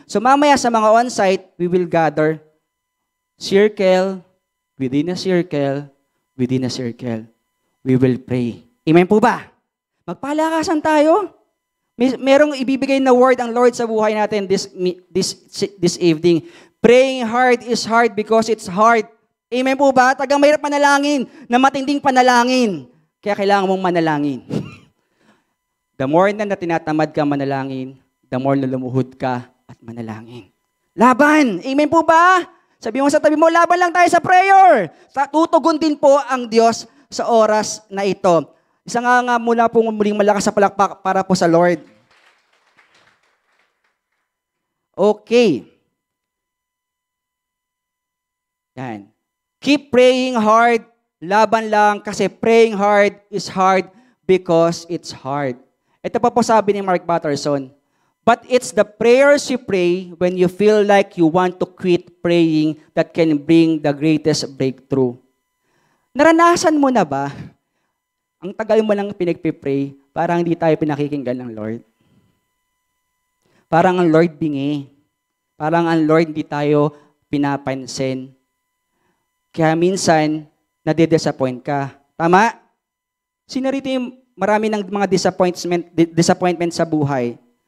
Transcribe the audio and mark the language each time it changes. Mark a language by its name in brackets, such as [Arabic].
[English] So [Filipino] mamaya sa mga [English] on-site, we will gather, circle, within a circle, within a circle, we will pray. Amen [Filipino] po ba? Magpalakasan tayo. Merong ibibigay na word ang Lord sa buhay natin [English] this evening. Praying hard is hard because it's hard. [Filipino] Amen po ba? Tagang mahirap manalangin na matinding panalangin. Kaya kailangan mong manalangin. [English] The more [Filipino] na tinatamad ka manalangin, [English] the more [Filipino] na lumuhod ka at manalangin. Laban! Amen po ba? Sabi mo sa tabi mo, laban lang tayo sa prayer. Tutugon din po ang Diyos sa oras na ito. Isa nga muna pong muling malakas sa palakpak para po sa Lord. [English] Okay. Yan. Keep praying hard. [Filipino] Laban lang kasi [English] praying hard is hard because it's hard. [Filipino] Ito pa po sabi ni [English] Mark Batterson, but it's the prayers you pray when you feel like you want to quit praying that can bring the greatest breakthrough. [Filipino] Naranasan mo na ba? Ang tagal mo lang pinagpipray, parang hindi tayo pinakikinggan ng Lord. Parang ang Lord bingi. Parang ang Lord hindi tayo pinapansin. Kaya minsan, nade-disappoint ka. Tama? Sino rito yung marami ng mga disappointment sa buhay?